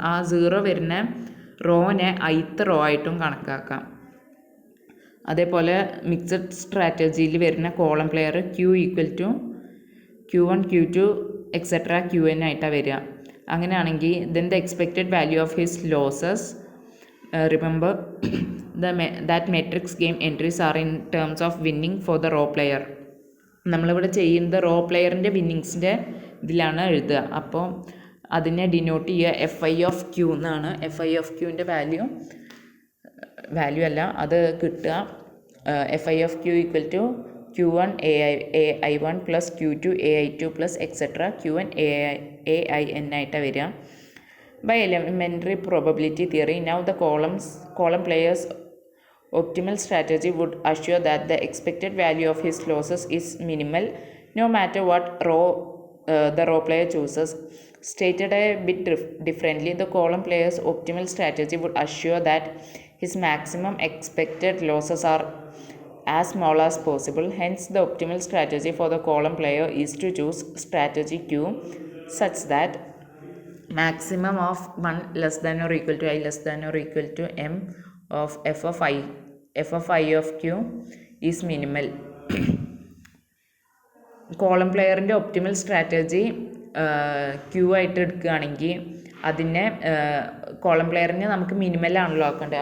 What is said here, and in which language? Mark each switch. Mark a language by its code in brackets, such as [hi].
[ml] ആ 0 വരുന്ന റോനെ ith raw ആയിട്ടും കണക്കാക്കാം. അതേപോലെ മിക്സഡ് സ്ട്രാറ്റജിയിൽ വരുന്ന column player Q = Q1 Q2 etcetera Qn ആയിട്ടാണ് വരിക. [en] അങ്ങനെയാണെങ്കിൽ then the expected value of his losses, remember that matrix game entries are in terms of winning for the raw player. [ml] നമ്മളിവിടെ ചെയ്യുന്നത് raw പ്ലെയറിൻ്റെ വിന്നിങ്സിൻ്റെ ഇതിലാണ് എഴുതുക. അപ്പോൾ അതിനെ ഡിനോട്ട് ചെയ്യുക FI of Q എന്നാണ്. FI of Qൻ്റെ വാല്യൂ അല്ല അത് കിട്ടുക. [en] FI of Q = Q1 AI1 + Q2 AI2 + etc. [ml] Qn AIN ആയിട്ടാണ് വരിക. [en] By elementary probability theory, now the column player's optimal strategy would assure that the expected value of his losses is minimal no matter what row the row player chooses. Stated a bit differently, the column player's optimal strategy would assure that his maximum expected losses are as small as possible. Hence, the optimal strategy for the column player is to choose strategy Q such that maximum of 1 less than or equal to I less than or equal to m of f of I of Q is minimal. [ml] Column പ്ലെയറിൻ്റെ optimal strategy Q ആയിട്ട് എടുക്കുകയാണെങ്കിൽ അതിനെ column പ്ലെയറിനെ നമുക്ക് മിനിമലാണല്ലോ ആക്കേണ്ടത്.